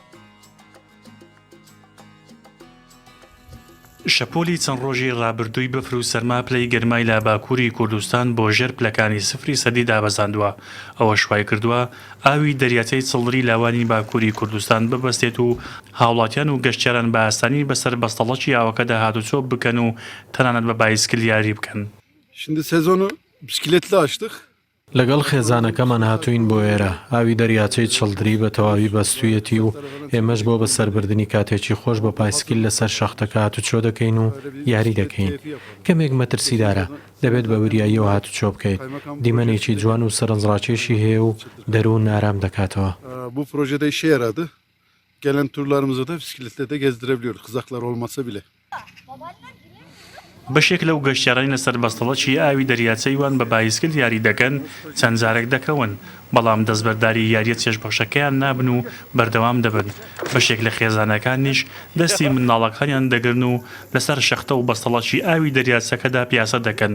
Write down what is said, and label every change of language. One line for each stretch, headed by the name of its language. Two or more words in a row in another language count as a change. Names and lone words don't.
Central Kurdish: شەپۆلی چەند ڕۆژی ڕابردووی بەفر و سەرما پلەی گەرمای لە باکووری کوردستان بۆ ژێر پلەکانی سفری سەدی دابەزاندووە. ئەوە شوای کردووە ئاوی دەریاچەی چڵدری لاوانی باکووری کوردستان ببەستێت و هاوڵاتیان و گەشتیاران بە ئاسانی بەسەر بەستەڵەکی ئاوەکەدا هاتوچۆ بکەن و تەنانەت بە بایسکل یاری بکەن.
Turkish: Şimdi sezonu bisikletle açtık.
Central Kurdish: لەگەڵ خێزانەکەمان هاتوین بۆ ئێرە ئاوی دەریاچەی چڵدری بە تەواوی بەستویەتی و ئێمەش بۆ بەسەربردننی کاتێکی خۆش بە پایسکل لەسەر شەختەکە هاتوچۆ دەکەین و یاری دەکەین. کەمێک مەترسیدارە دەبێت بە وریاییەوە هاتوچۆ بکەیت. دیمەنێکی جوان و سەرنجڕاکێشی هەیە و دەروون ئارام دەکاتەوە.
Turkish: Bu projede işe yaradı. Gelen turlarımızı da bisikletle de gezdirebiliyoruz. Kızaklar olmasa bile.
Central Kurdish: بەشێک لەو گەشتیارانی لەسەر بەستەڵەکی ئاوی دەریاچەیوان بە بایسکل یاری دەکەن چەند جارێک دەکەون بەڵام دەستبەرداری یاریە چێژبەخشەکەیان نابن و بەردەوام دەبن. بەشێک لە خێزانەکانیش دەستی منداڵەکانیان دەگرن و لەسەر شەختە و بەستەڵەکی ئاوی دەریاچەکەدا پیاسە دەکەن.